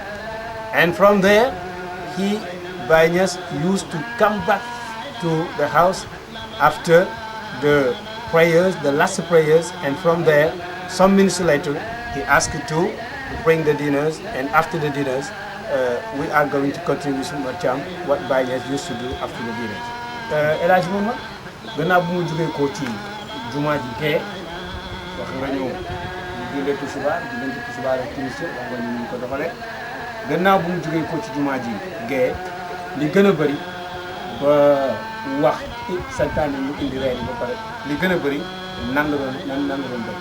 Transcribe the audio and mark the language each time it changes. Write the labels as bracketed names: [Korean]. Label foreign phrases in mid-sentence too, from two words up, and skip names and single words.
[English] And from there, Baye NIASSE used to come back to the house after the prayers, the last prayers, and from there, some minutes later, he asked to bring the dinners, and after the dinners, we are going to continue with Momath THIAM, what Baye NIASSE used to do after the dinners. [Wolof] Hadj Momath, gannaaw bu mu jógee ko ci jumaa ji gee wax nga ñu jullee tisbaar diggante tisbaar ak timis wax nga ñu ko doxalee gannaaw bu mu jógee ko ci jumaa ji gee li gën a bëri ba wax santaane ñu indi reer yi ba pare li gën a bëri nan la doon bëri